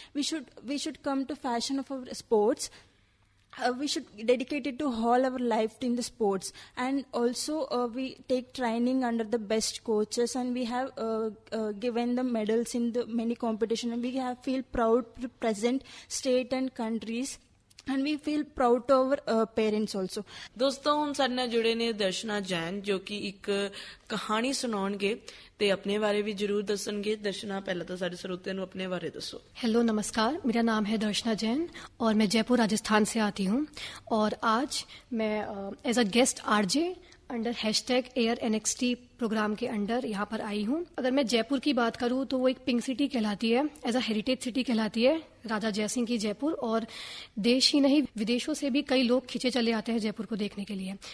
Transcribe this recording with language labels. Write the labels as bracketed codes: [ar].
[en] We should come to fashion of our sports. We should dedicate it to all our life in the sports, and also we take training under the best coaches, and we have given the medals in the many competitions, and we have feel proud to present state and countries, and we feel proud to our parents also. [pa] ਦੋਸਤੋ ਹੁਣ ਸਾਡੇ ਨਾਲ ਜੁੜੇ ਨੇ ਦਰਸ਼ਨਾ ਜੈਨ, ਜੋ ਕਿ ਇੱਕ ਕਹਾਣੀ ਸੁਣਾਉਣਗੇ ਤੇ ਆਪਣੇ ਬਾਰੇ ਵੀ ਜ਼ਰੂਰ ਦੱਸਣਗੇ। ਦਰਸ਼ਨਾ, ਪਹਿਲਾਂ ਤਾਂ ਸਾਡੇ ਸਰੋਤਿਆਂ ਨੂੰ ਆਪਣੇ ਬਾਰੇ ਦੱਸੋ। [hi] हेलो नमस्कार, मेरा नाम है दर्शना जैन और मैं जयपुर राजस्थान से आती हूँ, और आज मैं [en] as a guest RJ [hi] under #AirNXT programme के अंडर यहाँ पर आई हूँ। अगर मैं जयपुर की बात करूँ तो वो एक पिंक सिटी कहलाती है, [en] as a heritage city [hi] कहलाती है, राजा जयसिंह की जयपुर, और देश ही नहीं विदेशों से भी कई लोग खिंचे चले आते हैं जयपुर को देखने के लिए।